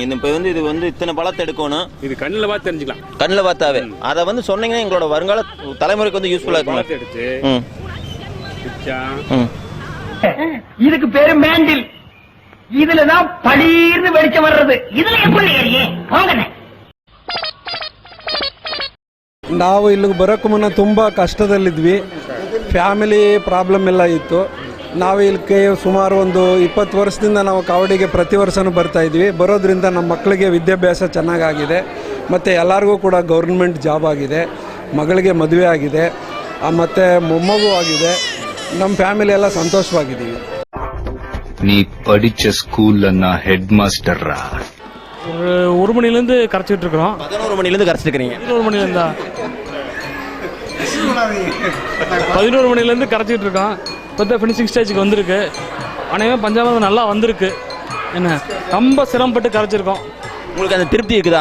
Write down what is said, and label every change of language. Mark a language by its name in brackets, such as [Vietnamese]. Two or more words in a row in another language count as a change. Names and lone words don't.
[Tamil] இப்போ வந்து இது வந்து இத்தனை பழத்தை எடுக்கணும், இது கண்ணில் பார்த்து தெரிஞ்சுக்கலாம். கண்ணில் பார்த்தாவே அதை வந்து சொன்னீங்கன்னா எங்களோட வருங்கால தலைமுறைக்கு வந்து யூஸ்ஃபுல்லா இருக்கும். இதுக்கு பேரு மேண்டில். இதுலதான் பளீர்னு வெளிச்சம் வர்றது. இதுல எப்படி [Kannada] ನಾವು ಇಲ್ಲಿಗೆ ಬರೋಕ್ಕೂ ಮುನ್ನ ತುಂಬ ಕಷ್ಟದಲ್ಲಿದ್ವಿ. [English] family problem [Kannada] ಎಲ್ಲ ಇತ್ತು. ನಾವು ಇಲ್ಲಿಗೆ ಸುಮಾರು ಒಂದು 20 ವರ್ಷದಿಂದ ನಾವು ಕಾವಡಿಗೆ ಪ್ರತಿ ವರ್ಷವೂ ಬರ್ತಾ ಇದ್ವಿ. ಬರೋದ್ರಿಂದ ನಮ್ಮ ಮಕ್ಕಳಿಗೆ ವಿದ್ಯಾಭ್ಯಾಸ ಚೆನ್ನಾಗಾಗಿದೆ, ಮತ್ತು ಎಲ್ಲರಿಗೂ ಕೂಡ [English] government job [Kannada] ಆಗಿದೆ, ಮಗಳಿಗೆ ಮದುವೆ ಆಗಿದೆ, ಮತ್ತು ಮೊಮ್ಮಗು ಆಗಿದೆ. ನಮ್ಮ ಫ್ಯಾಮಿಲಿ ಎಲ್ಲ ಸಂತೋಷವಾಗಿದ್ದೀವಿ. [Tamil] நீ படிச்ச ஸ்கூல் அன்ன [English] head master [Tamil] ஒரு மணிலேருந்து கரைச்சிட்டு இருக்கிறோம். 11 மணிலேருந்து கரைச்சிட்டு இருக்கிறீங்க? 11 மணிலேருந்தா 11 மணிலேருந்து கரைச்சிட்டு இருக்கோம். இப்போ தான் [English] finishing stage [Tamil] வந்திருக்கு. அனைவரும் பஞ்சாமிரதம் நல்லா வந்திருக்கு. என்ன ரொம்ப சிரமப்பட்டு கரைச்சிருக்கோம். உங்களுக்கு அந்த திருப்தி இருக்குதா?